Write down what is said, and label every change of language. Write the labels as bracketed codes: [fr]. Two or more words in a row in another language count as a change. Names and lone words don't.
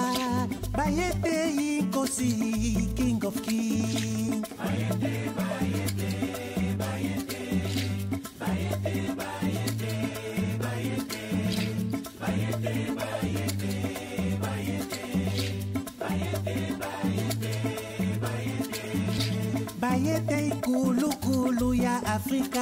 [zu] Bayete inkosi, [en] king of king. [zu] Bayete. Bayete ikulu kulu ya Afrika.